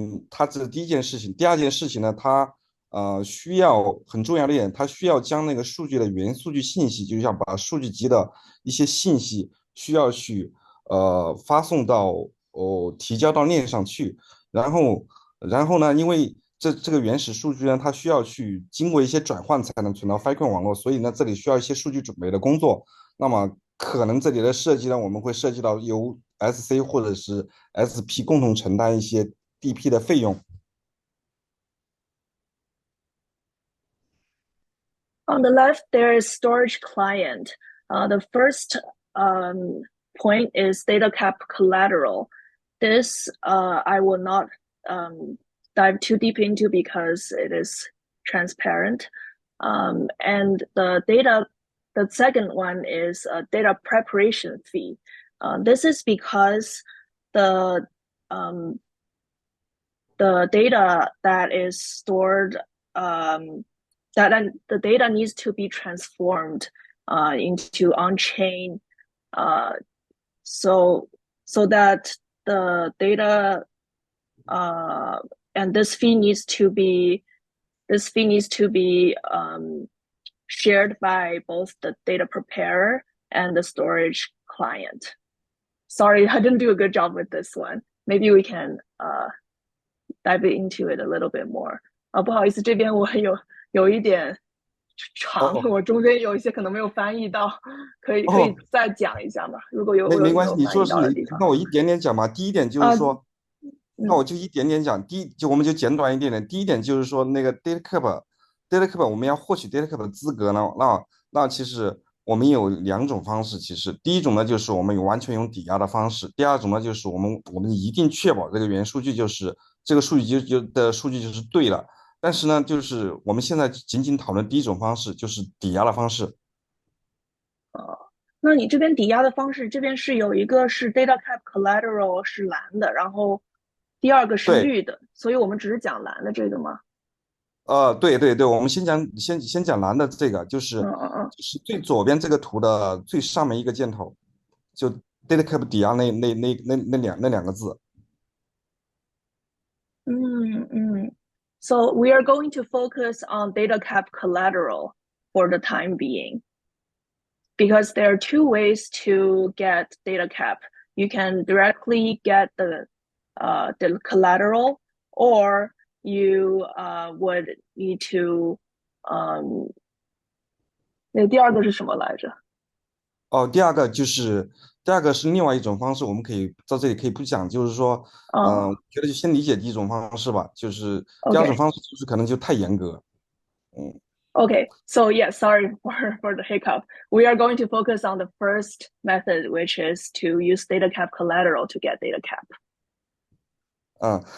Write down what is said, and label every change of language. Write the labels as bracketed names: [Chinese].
[Chinese] 它这是第一件事情。第2件事情呢，它需要很重要的一点，它需要将那个数据的原数据信息，就像把数据集的一些信息需要去发送到提交到链上去，然后呢，因为这个原始数据呢，它需要去经过一些转换才能存到 Filecoin 网络，所以呢，这里需要一些数据准备的工作。那么可能这里的设计呢，我们会涉及到由 SC 或者是 SP 共同承担一些 DP 的费用。 [English] On the left, there is storage client. The first point is data cap collateral. This I will not dive too deep into because it is transparent. And the second one is a data preparation fee. This is because the data that is stored that the data needs to be transformed into on-chain, so that the data and this fee needs to be shared by both the data preparer and the storage client. Sorry, I didn't do a good job with this one. Maybe we can dive into it a little bit more. [Chinese] 不好意思，这边我有一点长，我中间有一些可能没有翻译到，可以再讲一下吗？如果有没关系，你翻译到的地方，那我一点点讲吧。第一点就是说，那我就一点点讲。我们就简短一点点。第一点就是说，那个 DataCap 我们要获取 DataCap 的资格呢，那其实我们有2种方式。其实第一种呢，就是我们完全用抵押的方式；第2种呢，就是我们一定确保这个原数据就是这个数据就是对了。但是呢，就是我们现在仅仅讨论第一种方式，就是抵押的方式。那你这边抵押的方式，这边是有一个是 DataCap collateral 是蓝的，然后第2个是绿的，所以我们只是讲蓝的这个吗？对，我们先讲蓝的这个，就是最左边这个图的最上面一个箭头，就 DataCap 抵押那两个字。 [English] So we are going to focus on DataCap collateral for the time being, because there are 2 ways to get DataCap. You can directly get the collateral, or you would need to [Chinese] 那第2个是什么来着？第二个是另外一种方式，我们可以在这里可以不讲，就是说，觉得就先理解第一种方式吧，就是第2种方式就是可能就太严格， [English] Okay, so yeah, sorry for the hiccup. We are going to focus on the first method, which is to use DataCap collateral to get DataCap.